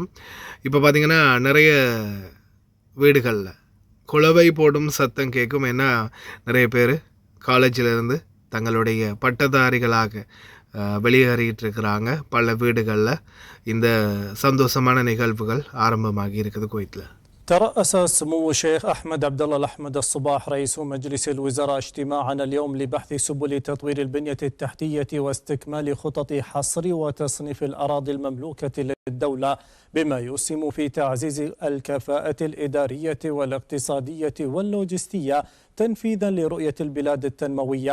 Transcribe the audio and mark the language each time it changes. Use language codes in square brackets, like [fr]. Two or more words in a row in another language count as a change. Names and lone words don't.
[ta] இப்போ பார்த்திங்கன்னா நிறைய வீடுகளில் குளவை போடும் சத்தம் கேட்கும். ஏன்னா நிறைய பேர் காலேஜிலிருந்து தங்களுடைய பட்டதாரிகளாக வெளியேறிட்டு இருக்கிறாங்க. பல வீடுகளில் இந்த சந்தோஷமான நிகழ்வுகள் ஆரம்பமாகி இருக்குது குவைத்தில். [ar] ترأس سمو الشيخ أحمد عبد الله الأحمد الصباح رئيس مجلس الوزراء اجتماعا اليوم لبحث سبل تطوير البنية التحتية واستكمال خطط حصر وتصنيف الأراضي المملوكة للدولة بما يسهم في تعزيز الكفاءة الإدارية والاقتصادية واللوجستية تنفيذا لرؤية البلاد التنموية.